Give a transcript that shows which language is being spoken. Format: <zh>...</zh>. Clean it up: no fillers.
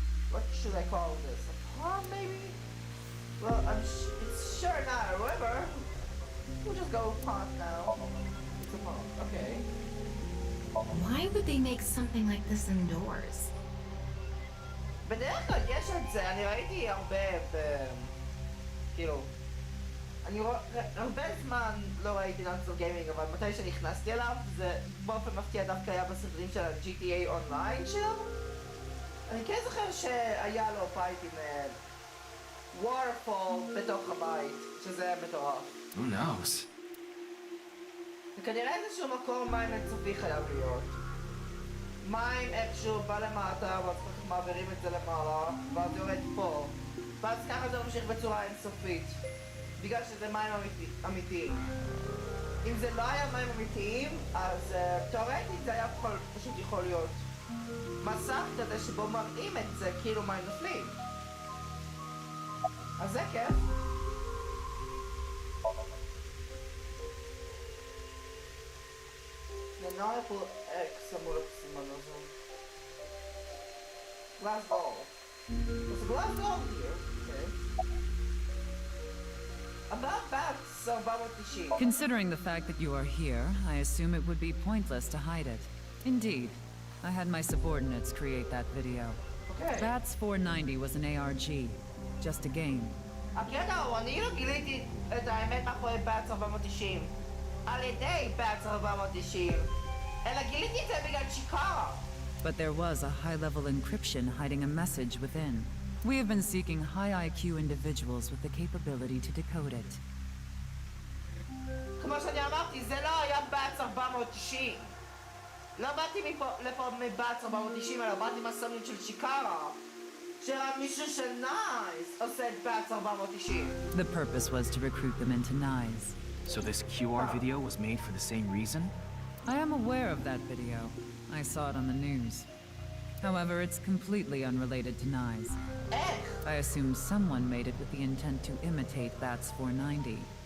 <en>What should I call this? A pond, maybe? Well, it's sure not a river. We'll just go past now. It's a pond, okay. Why would they make something like this indoors?</en> <he>בדרך כלל יש את זה, אני ראיתי הרבה כאילו... אני הרבה זמן לא ראיתי נאנסל גיימינג, אבל מתי שנכנסתי אליו, זה באופן מפתיע דווקא היה בסרטונים של ה-GTA אונליין שלו. אני כן זוכר שהיה לו בית עם waterfall בתוך הבית, שזה היה מטורף.</he> <en>Who knows?</en> <he>וכנראה איזשהו מקור מים אינסופי חייב להיות. מים איכשהו בא למטה, ואז ככה מעבירים את זה למעלה, ואז יורד פה. ואז ככה זה ממשיך בצורה אינסופית. בגלל שזה מים אמיתיים. אם זה לא היה מים אמיתיים, אז תאורטית זה היה פשוט יכול להיות מסך כזה שבו מראים את זה כאילו מים נופלים. אז זה כיף. Maniacal X אמור לסימן הזה.</he> <en>Glass ball. There's a glass ball here. Okay. About bats, 490. Considering the fact that you are here, I assume it would be pointless to hide it. Indeed. I had my subordinates create that video. Okay. Bats 490 was an ARG. Just a game.</en> <he>הקטע הוא, אני לא גיליתי את האמת מאחורי bats 490. על ידי bats 490. אלא גיליתי את זה בגלל צ'יקרה.</he> <en>But there was a high-level encryption hiding a message within. We have been seeking high IQ individuals with the capability to decode it.</en> <he>כמו שאני אמרתי, זה לא היה bats 490. לא באתי לפה מבats 490, אלא באתי מהסמנים של צ'יקרה. שהיה מישהו של נייס עושה את bats 490.</he> <en>The purpose was to recruit them into Nyes. So this QR video was made for the same reason? I am aware of that video. I saw it on the news. However, it's completely unrelated to Nyes. I assume someone made it with the intent to imitate Bats 490.</en>